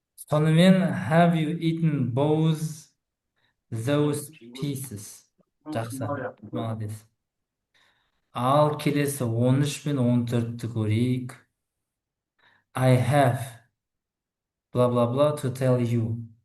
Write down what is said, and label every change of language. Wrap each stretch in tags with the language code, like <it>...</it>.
<kk>Сонымен,</kk> <en>have you eaten both those pieces?</en> <kk>Жақсы.</kk> <ru>Молодец.</ru> <kk>Ал келесі 13 пен 14-ті көрейік.</kk> <en>I have blah blah blah to tell you</en>